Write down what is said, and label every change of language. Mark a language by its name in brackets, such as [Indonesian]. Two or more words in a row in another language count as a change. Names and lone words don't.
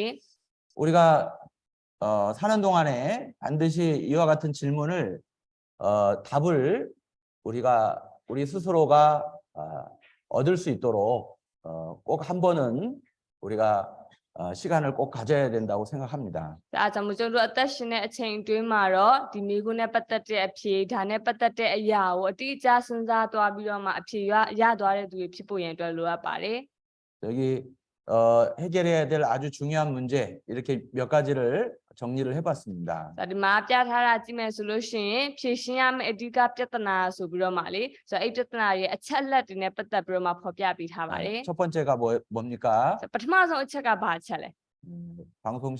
[Korean] 우리가 사는 동안에 반드시 이와 같은 질문을 답을 우리 스스로가 얻을 수 있도록 꼭 한 번은 우리가 시간을 꼭 가져야 된다고 생각합니다. [Burmese] ဒါကြောင့်မို့ကျွန်တော်တို့အသက်ရှင်တဲ့အချိန်အတွင်းမှာတော့ဒီမိကုနဲ့ပတ်သက်တဲ့အဖြေဒါနဲ့ပတ်သက်တဲ့အရာကိုအတိအကျစဉ်းစားသွားပြီးတော့မှအဖြေရသွားတဲ့သူတွေဖြစ်ဖို့ရန်အတွက်လိုအပ်ပါတယ် [Korean] 여기 해결해야 될 아주 중요한 문제 이렇게 몇 가지를 정리를 해봤습니다. [Burmese] ဒါဒီမှာပြထားတာကြည့်မယ်ဆိုလို့ရှိရင်ဖြေရှင်းရမယ့်အဓိကပြဿနာဆိုပြီးတော့မှလေဆိုတော့အဲ့ပြဿနာရဲ့အချက်လက်တွေနဲ့ပတ်သက်ပြီးတော့မှဖော်ပြပေးထားပါတယ် [Korean] 첫 번째가 뭡니까? [Burmese] ပထမဆုံးအချက်ကဘာအချက်လဲ [Korean] 방송실